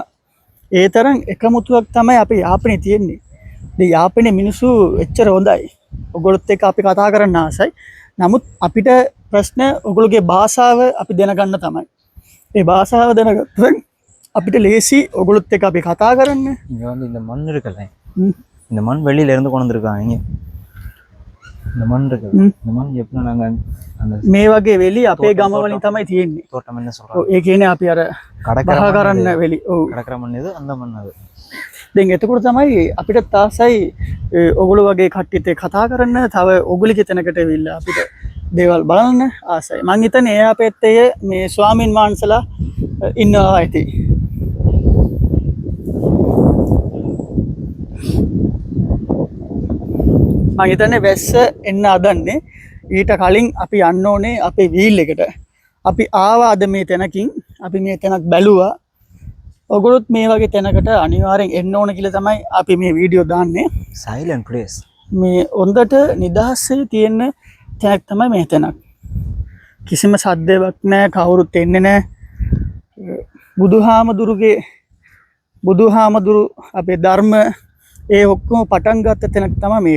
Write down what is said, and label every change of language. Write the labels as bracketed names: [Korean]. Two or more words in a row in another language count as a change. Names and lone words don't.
[Sinhala] ඒ තරම් එකමුතුවක් තමයි අපේ යාපනයේ තියෙන්නේ. ඉතින් යාපනයේ මිනිස්සු එච්චර හොඳයි. ඔයගොල්ලොත් එක්ක අපි කතා කරන්න ආසයි. නමුත් අපිට ප්‍රශ්න ඔයගොල්ලෝගේ භාෂාව අපි දැනගන්න තමයි. ඒ භාෂාව දැනගත්තොත් අපිට ලේසි ඔයගොල්ලොත් එක්ක අපි කතා කරන්න. [Tamil] இங்க வந்து இந்த மண் இருக்குல்ல இந்த மண் வெளியில இருந்து கொண்டு வந்திருக்காங்க. இந்த மண் இருக்கு இந்த மண் எப்படி நாங்க அந்த [Sinhala] මේ වගේ වෙලි අපේ ගම වලින් තමයි තියෙන්නේ. [Tamil] தோட்டம் என்ன சொல்றாங்க? [Sinhala] ඒ කියන්නේ අපි අර බහ කරන්න වෙලි. ඔව්. [Tamil] கடற்கரை மண் இது அந்த மண் அது. [Sinhala] දැන් එතකොට තමයි අපිට තාසයි ඔගොල්ලෝ වගේ කට්ටියත් එක්ක කතා කරන්න තව ඔගොල්ලෝගේ තැනකට ඇවිල්ලා අපිට දේවල් බලන්න ආසයි. මං හිතන්නේ එයා පැත්තේ මේ ස්වාමින් වහන්සලා ඉන්නවා ඇති. මම හිතන්නේ වැස්ස එන්න හදන්නේ. ඊට කලින් අපි යන්න ඕනේ අපේ වීල් එකට. අපි ආවා අද මේ තැනකින්. අපි මේ තැනක් බැලුවා. ඔගොල්ලොත් මේ වගේ තැනකට අනිවාර්යෙන් එන්න ඕන කියලා තමයි අපි මේ වීඩියෝ දාන්නේ. [English] silent place. [Sinhala] මේ හොඳට නිදහසේ තියෙන තැනක් තමයි මේ තැනක්. කිසිම සද්දයක් නැහැ, කවුරුත් එන්නේ නැහැ. බුදුහාමුදුරු අපේ ධර්ම ඒ ඔක්කොම පටන් ගත්ත තැනක් තමයි මේක.